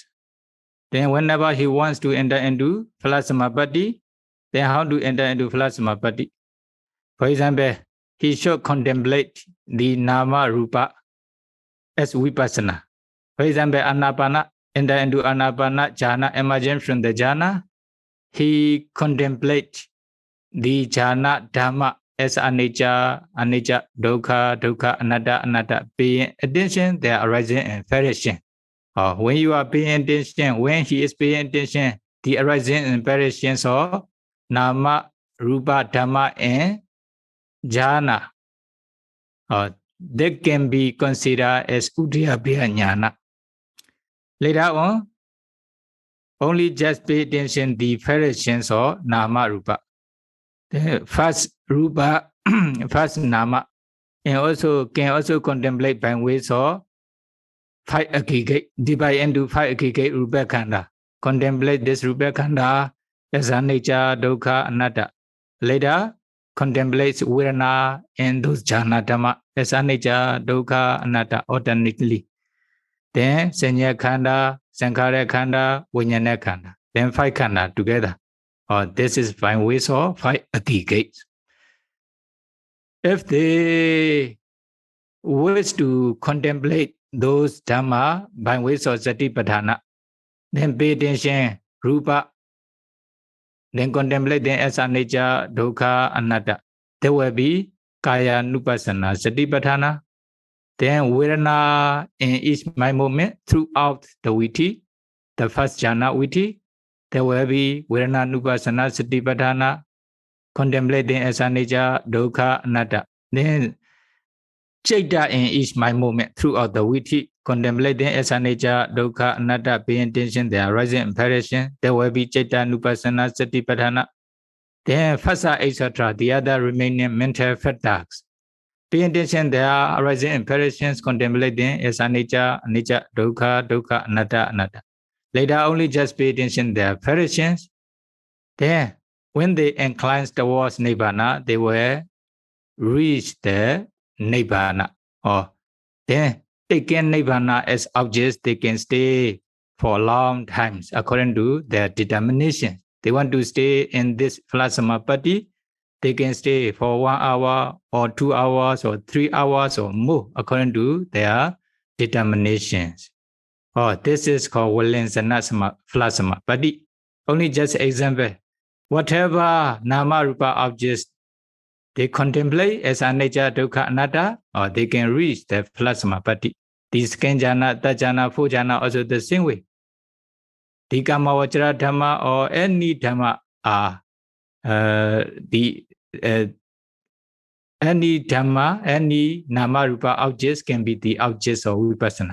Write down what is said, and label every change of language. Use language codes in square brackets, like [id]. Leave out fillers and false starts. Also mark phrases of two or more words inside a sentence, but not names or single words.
[en] Then whenever he wants to enter into Phalasamapati, then how to enter into Phalasamapati? For example, he should contemplate the Nama Rupa as Vipassana. For example, Anapana, enter into [pi] Anapana jhana, [en] emergence from the jhana. He contemplates the jhana dhamma as [pi] anicca, dukkha, anatta, [en] paying attention, they are arising in variation. When you are paying attention, when he is paying attention, the arising in variations of [pi] nama, rupa, dhamma, [en] and jhana, that can be considered as [pi] Uddiyabhya jnana. [en] Later on, only just pay attention the variations of [pi] nama, rupa. [en] The first rupa, first nama, and also can also contemplate by ways of 5 aggregate, divide into 5 aggregate [pi] rupa khanda. [en] Contemplate this [pi] rupa khanda [en] as [pi] anicca, dukkha, anatta. [en] Later, contemplates vedana and those [pi] jhana dhamma [en] as [pi] anicca, dukkha, anatta [en] alternately. [pi] Then sanya khanda, sankhara khanda, vijnana khanda. [en] Then 5 khanda together. This is by ways of 5 aggregates. If they wish to contemplate those dhamma by ways of satipatthana, then pay attention, rupa, then contemplate them as [pi] anicca, dukkha, anatta. [en] There will be [pi] kaya nupassana, satipatthana. [en] Then vedana in each mind moment throughout the viti, the first [pi] jhana viti, [en] there will be [pi] vedana nupassana, satipatthana, [en] contemplating as [pi] anicca, dukkha, anatta. [en] Then Chaita in each mind moment throughout the viti, contemplating as [pi] anicca, dukkha, anatta, [en] paying attention, they are rising in variation. There will be [pi] Chaita, nupassana, [en] satipatthana. Then phassa, etc., the other remaining mental factors. Paying attention, they are arising in variations, contemplating as [pi] anicca, dukkha, anatta. [en] Later, only just pay attention their variations. Then, when they incline towards nibbana, they will reach the nibbana. Then, taking nibbana as objects, they can stay for long times according to their determination. They want to stay in this Phalasamapati, they can stay for 1 hour or 2 hours or 3 hours or more according to their determinations. This is called [pi] Valanjana Phalasamapati. [en] Only just example. Whatever [pi] nama rupa [en] objects they contemplate as [pi] anicca, dukkha, anatta, [en] or they can reach the Phalasamapati. These second jhana, third jhana, fourth jhana also the same way. The [pi] kama vajra dhamma [en] or any dhamma are any dhamma, any [pi] nama rupa [en] objects can be the objects of vipassana.